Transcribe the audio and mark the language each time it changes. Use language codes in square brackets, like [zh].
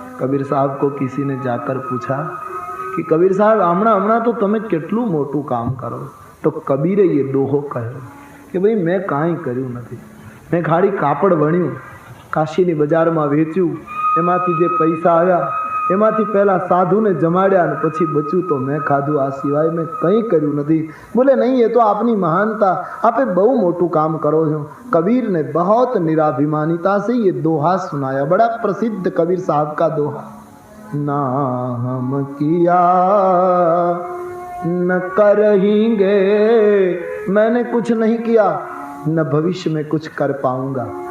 [hi] कबीर साहब को किसी ने जाकर पूछा कि कबीर साहब [gu] हमણાં तो તમે કેટલું મોટું કામ કરો. તો કબીરે એ દોહો કહ્યો કે ભાઈ મેં કાંઈ કર્યું નથી. મેં ખાલી કાપડ વણ્યું, કાશીની બજારમાં વેચ્યું, એમાંથી જે પૈસા આવ્યા એમાંથી પહેલા સાધુને જમાડ્યા અને પછી બચ્યું તો મેં ખાધું. આ સિવાય મેં કંઈ કર્યું નથી. બોલે નહીં, એ તો આપની મહાનતા, આપે બહુ મોટું કામ કરો છો. [hi] कबीर ने बहुत निराभिमानिता से ये दोहा सुनाया. बड़ा प्रसिद्ध कबीर साहब का दोहा. ना हम किया न करेंगे, मैंने कुछ नहीं किया, न भविष्य में कुछ कर पाऊंगा.